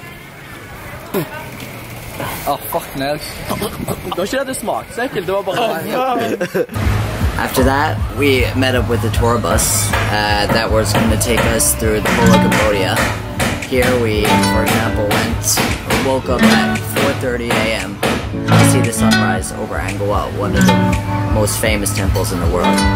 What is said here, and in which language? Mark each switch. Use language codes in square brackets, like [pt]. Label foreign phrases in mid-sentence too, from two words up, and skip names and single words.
[en] Fuck nails. [no] Det var ikke det det smakte så ekkelt, det var bare [en] After that, we met up with the tour bus that was going to take us through the whole of Combodia. Here we, for example, woke up at 4:30 a.m. to see the sunrise over Angkor Wat, one of the most famous temples in the world.